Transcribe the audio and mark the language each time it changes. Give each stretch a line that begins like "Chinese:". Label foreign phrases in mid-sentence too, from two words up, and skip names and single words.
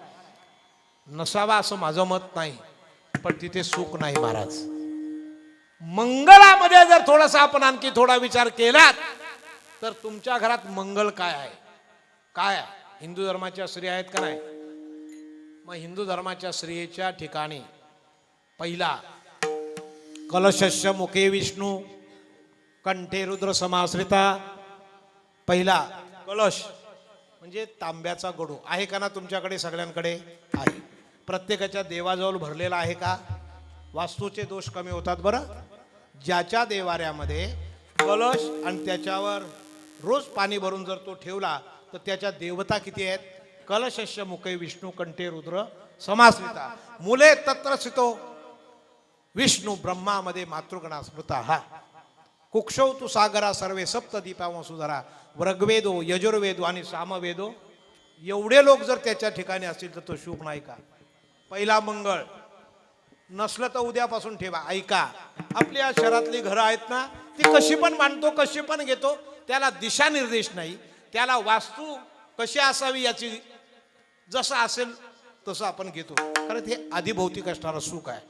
Marathi: नसावा असं माझं मत नाही, पण तिथे सुख नाही महाराज. मंगलामध्ये जर थोडासा आपण आणखी थोडा विचार केला तर तुमच्या घरात मंगल काय आहे? काय आहे? हिंदू धर्माच्या स्त्री आहेत का नाही? मग हिंदू धर्माच्या स्त्रियेच्या ठिकाणी पहिला
Sanskrit: कलशस्य मुखे विष्णू कंठे रुद्र समाश्रिता.
Marathi: पहिला कलश म्हणजे तांब्याचा गडू आहे का ना तुमच्याकडे? सगळ्यांकडे आहे. प्रत्येकाच्या देवाजवळ भरलेला आहे का? वास्तूचे दोष कमी होतात बरं. ज्याच्या देवाऱ्यामध्ये कलश आणि त्याच्यावर रोज पाणी भरून जर तो ठेवला तर त्याच्या देवता किती आहेत?
Sanskrit: कलशस्य मुखे विष्णू कंठे रुद्र समाश्रिता. मुले तत्र स्थितो विष्णू ब्रह्मामध्ये मातृगणा स्मृता. हा कुक्षौ तु सागरा सर्वे सप्तदीपा वसुधरा. ऋग्वेदो यजुर्वेदो
Marathi: आणि सामवेदो एवढे लोक जर त्याच्या ठिकाणी असतील तर तो शुभ नाही का? पहिला मंगळ. नसलं तर उद्यापासून ठेवा. ऐका, आपल्या शहरातली घरं आहेत ना, ती कशी पण मांडतो, कशी पण घेतो, त्याला दिशा निर्देश नाही. त्याला वास्तू कशी असावी याची जसं असेल तसं आपण घेतो, कारण हे आधिभौतिक असणारं सुख आहे.